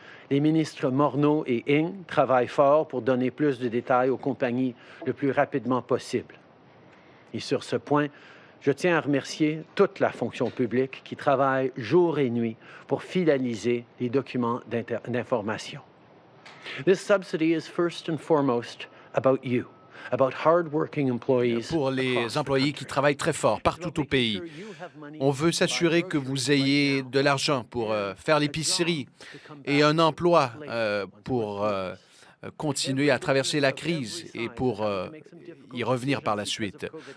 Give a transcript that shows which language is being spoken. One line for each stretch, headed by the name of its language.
French: Les ministres Morneau et Ng travaillent fort pour donner plus de détails aux compagnies le plus rapidement possible. Et sur ce point, je tiens à remercier toute la fonction publique qui travaille jour et nuit pour finaliser les documents d'information.
English: This subsidy is first and foremost about you, about hard-working employees.
French: Pour les employés qui travaillent très fort partout au pays, on veut s'assurer que vous ayez de l'argent pour faire l'épicerie et un emploi pour continuer à traverser la crise et pour y revenir par la suite.